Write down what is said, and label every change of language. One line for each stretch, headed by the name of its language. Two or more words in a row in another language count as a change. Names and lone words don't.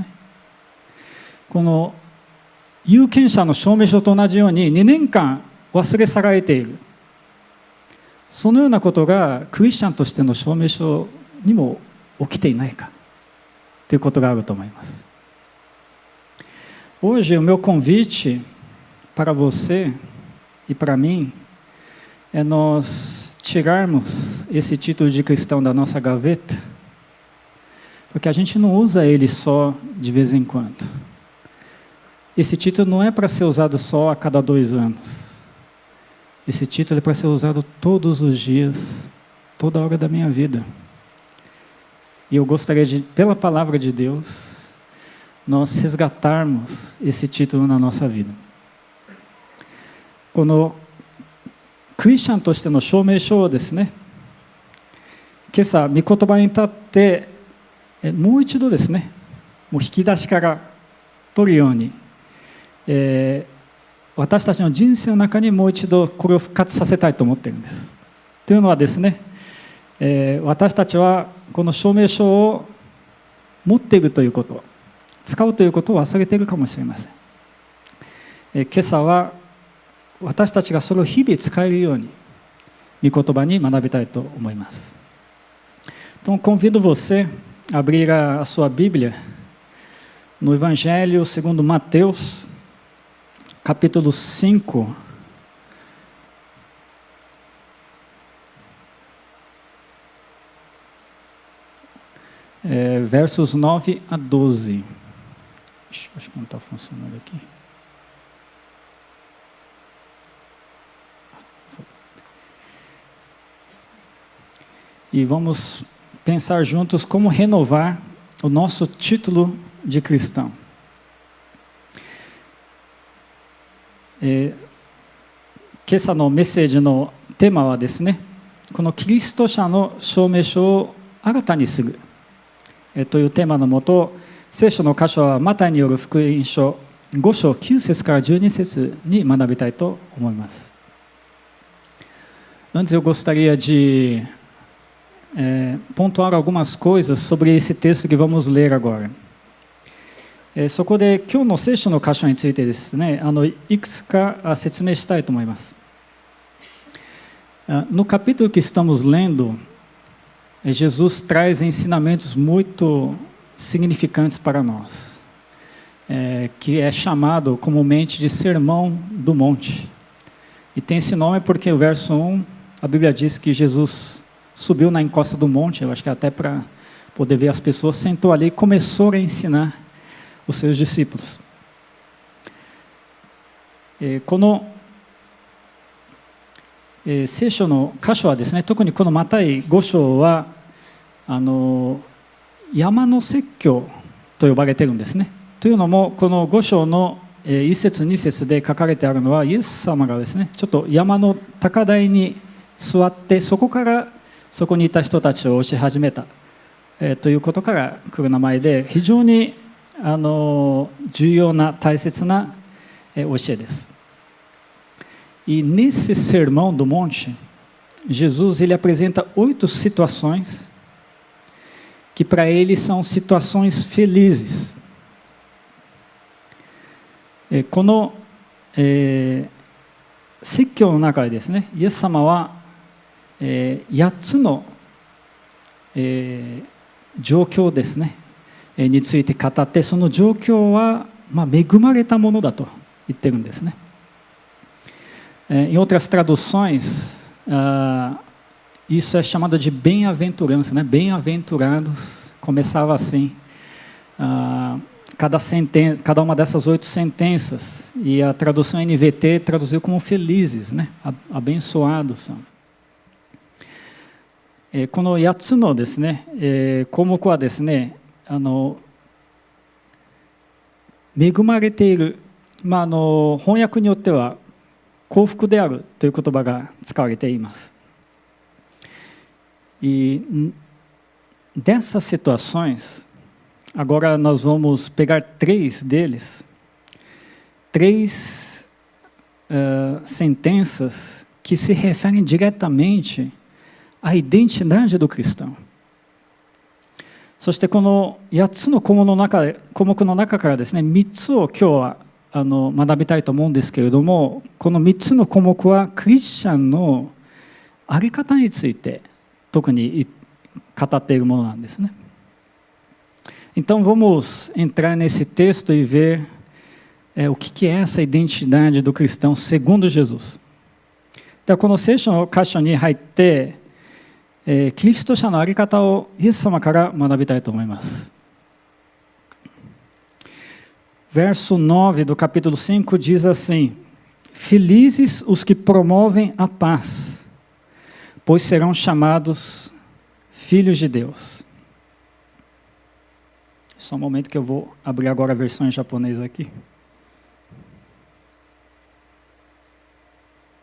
Japanese: この有権者の証明書と同じように2年間忘れ去られている。そのようなことがクリスチャンとしての証明書にも起きていないかということがあると思います。
Portuguese: Hoje, o meu convite para você e para mim é nós tirarmos esse título de cristão da nossa gaveta, porque a gente não usa ele só de vez em quando. Esse título não é para ser usado só a cada 2 anos. Esse título é para ser usado todos os dias, toda hora da minha vida. E eu gostaria de, pela palavra de Deus, nós resgatarmos esse título na nossa vida.
Japanese: このクリスチャンとしての証明書をですね、今朝御言葉に立ってもう一度ですね、もう引き出しから取るように、私たちの人生の中にもう一度これを復活させたいと思っているんです。というのはですね、私たちはこの証明書を持っているということ、使うということを忘れているかもしれません。今朝は私たちがそれを日々使えるように御言葉に学びたいと思います。
Portuguese: Então, convido você a abrir a sua Bíblia no Evangelho segundo Mateus, capítulo 5, versos 9 a 12. Acho que não está funcionando aqui. E vamos pensar juntos como renovar o nosso título de cristão.
Japanese: 今朝のメッセージのテーマはですね、このキリスト者の証明書を新たにするというテーマのもと、聖書の箇所はマタイによる福音書5章9節から12節に学びたいと思います。
Portuguese: Antes eu gostaria de pontuar algumas coisas sobre esse texto que vamos ler agora.
Japanese: そこで今日の聖書の箇所についてですね、いくつか説明したいと思います。
Portuguese: No capítulo que estamos lendo, Jesus traz ensinamentos muito significantes para nós, que é chamado comumente de Sermão do Monte. E tem esse nome porque o verso 1, a Bíblia diz que Jesus subiu na encosta do monte, eu acho que até para poder ver as pessoas, sentou ali e começou a ensinar os seus discípulos.
Japanese: この聖書の箇所はですね、特にこのマタイ5章は山の説教と呼ばれているんですね。というのもこの5章の1節2節で書かれてあるのは、イエス様がですね、ちょっと山の高台に座ってそこからそこにいた人たちを教え始めた、ということから来る名前で、非常に重要な大切な教えです。
Portuguese: E nesse sermão do monte, Jesus ele apresenta 8 situações que para ele são situações felizes.
Japanese: この説教の中でですね、イエス様は8つの状況ですねについて語って、その状況は恵まれたものだと言ってるんですね。
Portuguese: Em outras traduções, isso é chamado de bem-aventurança, né? Bem-aventurados, começava assim, cada uma dessas 8 sentenças, e a tradução NVT traduziu como felizes, né? Abençoados são.
Japanese: この8つのですね、項目はですね、恵まれている、翻訳によっては幸福であるという言葉が使われています
Portuguese: 。E dessas situações, agora nós vamos pegar 3 deles, 3 sentenças que se referem diretamente à identidade do cristão.
Japanese: そしてこの8つの項目の中からですね、3つを今日は学びたいと思うんですけれども、この3つの項目はクリスチャンの在り方について特に語っているものなんですね。
Portuguese: Então vamos entrar nesse texto e ver o que é essa identidade do cristão segundo Jesus.
Japanese: ではこの聖書の箇所に入って、キリスト者の在り方をイエス様から学びたいと思います。
Portuguese: Verso 9 do capítulo 5 diz assim: Felizes os que promovem a paz, pois serão chamados filhos de Deus. Só um momento que eu vou abrir agora a versão em japonês aqui.